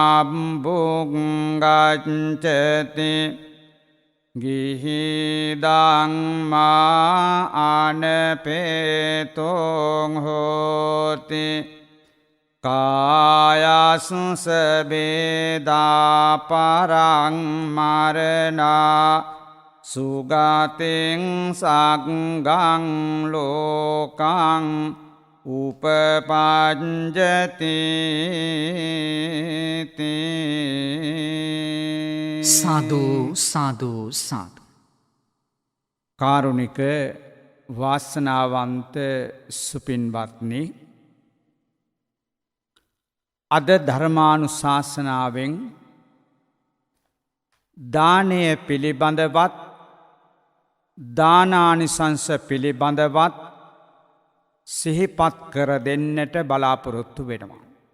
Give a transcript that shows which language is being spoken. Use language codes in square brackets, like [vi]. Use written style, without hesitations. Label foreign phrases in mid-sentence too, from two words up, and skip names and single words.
[pi] අම්බුංගච්ඡති ගිහිදං මා අනපේතෝ හෝති කායස්ස වේදා පරං මරණා සුගතින් සග්ගං ලෝකං උපපඤ්ජති. සාදු සාදු සාදු. [si] කාරුණික වාසනාවන්ත සුපින්වත්නි, අද ධර්මානුශාසනාවෙන් දානය පිළිබඳවත් දානානිසංස පිළිබඳවත් සිහිපත් කර දෙන්නට බලාපොරොත්තු වෙනවා.